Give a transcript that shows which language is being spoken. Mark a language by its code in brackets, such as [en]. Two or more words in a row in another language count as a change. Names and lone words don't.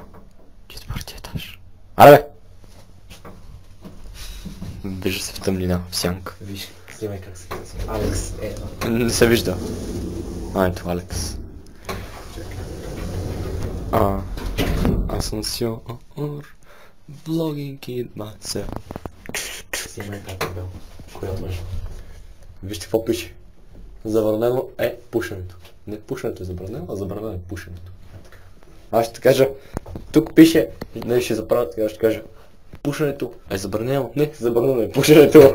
[bg] Четвърти етаж. Аре бе! Вижда се в тъмнина, в сянка. Виж, снимай как се казва. Алекс е. Не се вижда. Ето Алекс. Асансьор. [en] Vlogging it myself. [bg] Снимай как е бил. Коя мъж? Вижте какво пише. Забранено е пушенето. Не пушенето е забранено, а забранено е пушенето. Аз ще кажа, тук пише, не ще заправя така, ще кажа, пушенето е забранено, не, забранено е пушенето.